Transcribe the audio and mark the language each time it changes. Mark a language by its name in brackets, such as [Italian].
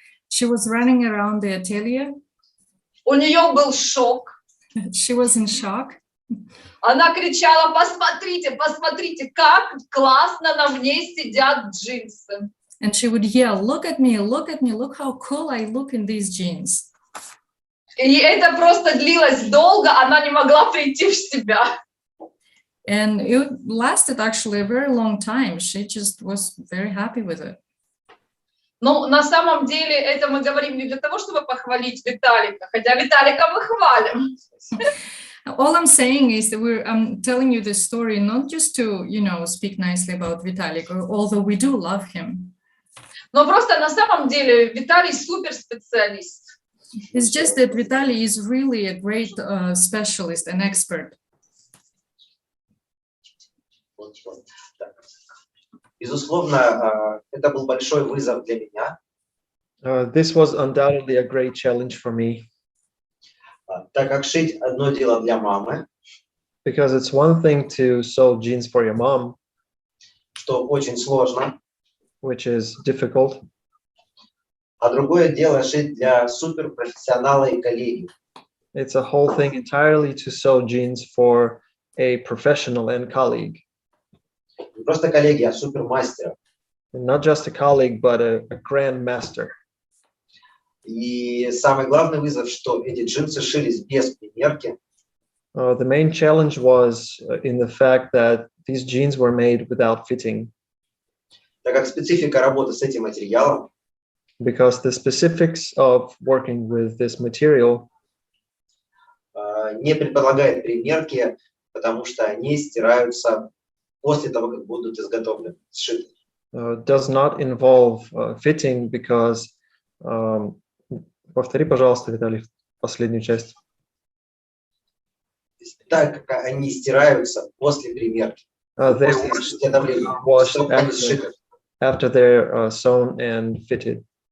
[English] She was running around the atelier. [Russian] У нее был шок. [English] She was in shock. [Russian] Она кричала: посмотрите, посмотрите, как классно на мне сидят джинсы. [English] And she would yell, look at me, look at me, look how cool I look in these jeans. [Russian] И это просто длилось долго, она не могла прийти в себя. [English] And it lasted actually a very long time. She just was very happy with it. [Russian] Ну, на самом деле, это мы говорим не для того, чтобы похвалить Виталика, хотя Виталика мы хвалим. [English] All I'm saying is that I'm telling you this story not just to, speak nicely about Vitalik, although we do love him. [Russian] Но просто на самом деле Виталий суперспециалист. [English] It's just that Vitaly is really a great specialist and expert. [Russian] Безусловно, это был большой вызов для меня, [English] This was undoubtedly a great challenge for me [Russian] так как шить одно дело для мамы, [English] because it's one thing to sew jeans for your mom, [Russian] что очень сложно, [English] which is difficult, [Russian] а другое дело шить для суперпрофессионала и коллеги. [English] it's a whole thing entirely to sew jeans for a professional and colleague. [Russian] Не просто коллеги, а супермастера. [English] And not just a colleague, but a grandmaster. [Russian] И самый главный вызов, что эти джинсы шились без примерки, [English] The main challenge was in the fact that these jeans were made without fitting, [Russian] так как специфика работы с этим материалом [English] because the specifics of working with this material [Russian] не предполагает примерки, потому что они стираются после того, как будут изготовлены, сшиты. [English] does not involve fitting because [Russian] повтори, пожалуйста, Виталий, последнюю часть. Так как они стираются после примерки, [English] They [Russian] после изготовления, [English] washed [Russian] чтобы они сшиты. [English] after they're sewn and fitted.